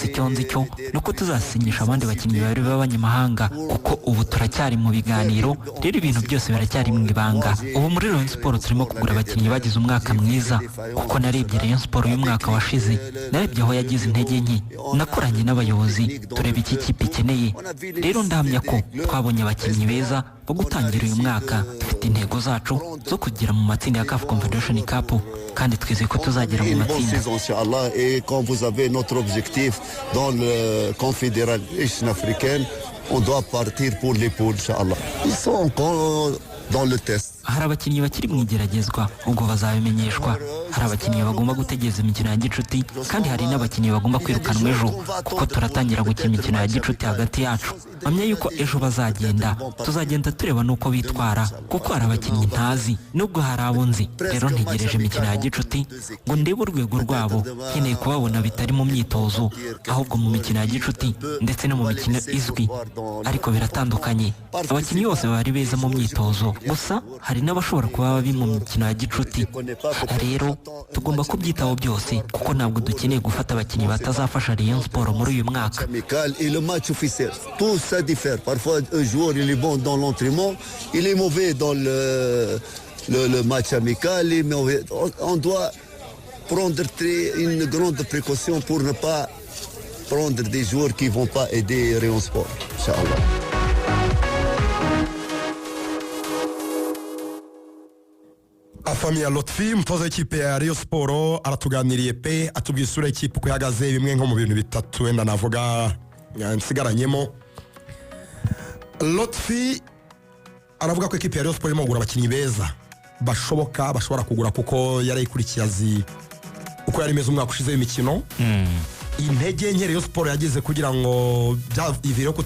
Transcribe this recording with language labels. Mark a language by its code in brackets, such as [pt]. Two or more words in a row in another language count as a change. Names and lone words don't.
[rw] icyo nzi cyo nuko tuzasinyisha abandi bakinnyi babiri b'abanyamahanga kuko ubu turacyari mu biganiro rero ibintu byose biracyari mu ibanga ubu muri Rayon Sport turimo kugura abakinnyi bagize umwaka mwiza kuko narebye Rayon Sport uyu mwaka washize narebye aho yagize intege nke nakoranye n'abayobozi tureba iki kipe ikeneye rero ndahamya ko twabonye abakinnyi beza bo gutangira uyu mwaka dufite intego zacu zo kugira mu matsinda ya CAF Confederation Cup kandi twizeye ko tuzagera mu matsinda [fr] Et quand vous avez notre objectif dans le Confédération africaine, on doit partir pour les poules, Inch'Allah. Ils sont encore dans le test. [rw] hari abakinnyi bakiri mu igeragezwa ubwo bazabimenyeshwa hari abakinnyi bagomba gutegereza imikino ya gicuti kandi hari n'abakinnyi bagomba kwirukanwa ejo kuko turatangira gukina imikino ya gicuti hagati yacu mpamya yuko ejo bazagenda tuzagenda tureba n'uko bitwara kuko hari abakinnyi ntazi nubwo hari abo nzi rero ntegereje imikino ya gicuti ngo ndebe urwego rwabo nkeneye kubabona bitari mu myitozo ahubwo mu mikino ya gicuti ndetse no mu mikino izwi ariko biratandukanye abakinnyi bose bari beza mu myitozo gusa hari n'abashobora kuba babi mu mikino ya gicuti rero tugomba kubyitaho byose kuko ntabwo dukeneye gufata abakinnyi batazafasha Rayon Sport muri uyu mwaka [fr] et le match officiel tout ça diffère parfois un joueur il est bon dans l'entraînement il est mauvais dans le match amical on doit prendre une grande précaution pour ne pas prendre des joueurs qui vont pas aider Rayon Sport Inch'Allah. [rw] Famille ya Lotfi umutoza w'ikipe ya Rayon Sport aratuganiriye pe atubwiye isura y'ikipe uko ihagaze bimwe nko mu bintu bitatu wenda navuga nsigaranyemo Lotfi aravuga ko ikipe ya Rayon Sport irimo kugura abakinnyi beza bashobora kugura kuko yarayikurikiye azi uko yari imeze umwaka ushize w'imikino intege nke Rayon Sport yagize kugira ngo byavire ko